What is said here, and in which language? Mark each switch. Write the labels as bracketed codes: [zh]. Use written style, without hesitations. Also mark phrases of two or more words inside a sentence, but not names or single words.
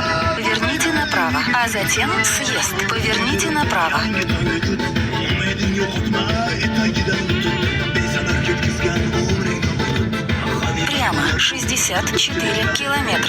[ru] Поверните направо, а затем съезд. Поверните направо. [uz] Umiding yo'qotma, etagidan tut, besamar ketkizgan umringni o'tib. [ru] Прямо 64 километра.